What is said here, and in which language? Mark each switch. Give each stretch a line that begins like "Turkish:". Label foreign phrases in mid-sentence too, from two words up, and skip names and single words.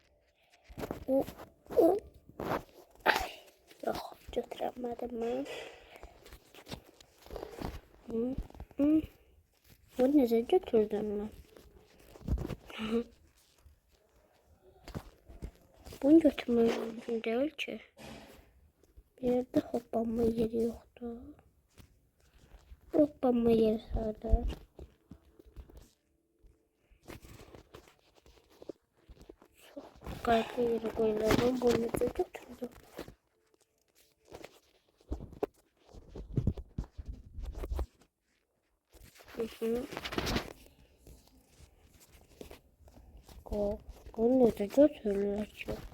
Azerbaijani: Yox, götürəmədim mən. Bunu necə götürdüm mən? Bunu götürmək mümkün deyil ki. Bir yerde hoppanma yeri yoxdur. Bu toplanma yeri sayılır.
Turkish: Çok farklı yere koyulalım.
Azerbaijani: Bunu da götürdüm. Bunu da götürürler ki.